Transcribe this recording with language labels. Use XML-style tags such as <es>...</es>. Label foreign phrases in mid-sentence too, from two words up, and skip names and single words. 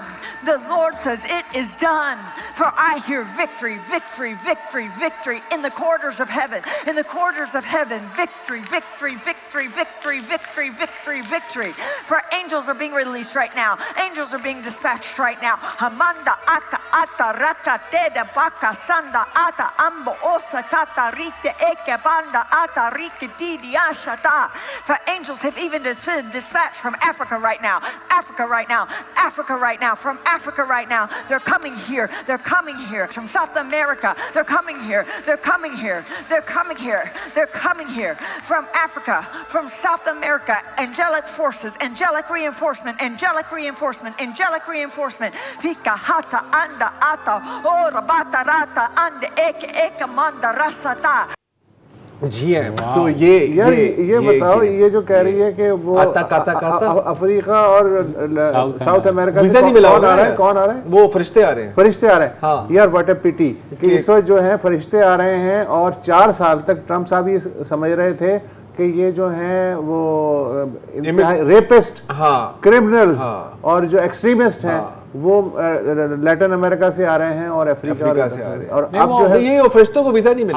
<en>The Lord says it is done. For I hear victory. Victory, victory, victory in the corridors of heaven. In the corridors of heaven, victory, victory, victory, victory, victory, victory, victory. For angels are being released right now. Angels are being dispatched right now. Hamanda aka ata raka teda baka sanda ata ambo osa kata rite eke banda ata rike didi ashata. For angels have even been dispatched from Africa right now. Africa right now. Africa right now. From Africa right now. They're coming here. They're coming here. From South America, they're coming here. They're coming here. They're coming here. They're coming here. From Africa, from South America, angelic forces, angelic reinforcement, angelic reinforcement, angelic reinforcement. Pika hata anda ata ora bata rata ande eke manda rasata.</en> <ur>جی ہے۔ تو یہ یار یہ بتاؤ، یہ جو کہہ رہی ہے کہ وہ افریقہ اور ساؤتھ امریکہ سے کون آ رہا ہے، کون آ رہا ہے? وہ فرشتے آ رہے ہیں، فرشتے آ رہے ہیں۔ ہاں. یار</ur> <en>What a pity</en> <ur>کہ اس وقت جو ہے فرشتے آ رہے ہیں، اور 4 سال تک ٹرمپ صاحب یہ سمجھ رہے تھے کہ یہ جو ہیں وہ</ur> <en>rapists, criminals</en> <ur>اور جو ایکسٹریمسٹ ہیں وہ لاطینی امریکہ سے آ رہے ہیں اور افریقہ سے آ رہے ہیں، اور اب جو ہے یہ فرشتوں کو ویزا نہیں ملا,</ur>